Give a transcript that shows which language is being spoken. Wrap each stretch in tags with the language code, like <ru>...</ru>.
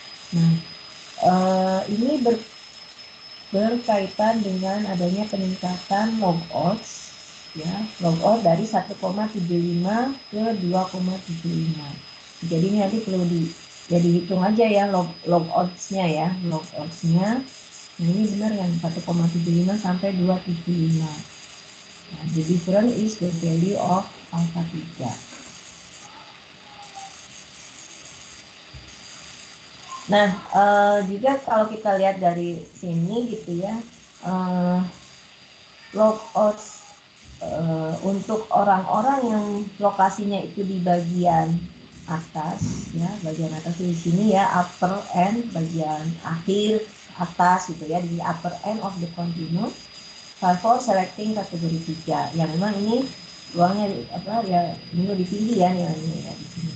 <id>Nah, ini berkaitan dengan adanya peningkatan log odds ya, log odds dari 1,75 ke 2,75. Jadi ini nanti perlu dihitung aja ya log odds-nya ya, log odds-nya. Nah, ini benar yang 1,75 sampai 2,75.</id> <en>Nah, the difference is the value of alpha 3.</en> <id>Nah, juga kalau kita lihat dari sini gitu ya, log odds untuk orang-orang yang lokasinya itu di bagian atas ya, bagian atas di sini ya,</id> <en>upper end, bagian akhir atas gitu ya, di upper end of the continuum, for selecting</en> <id>kategori 3 yang memang ini ruangnya ya, ini lebih tinggi ya nilainya ya di sini.</id>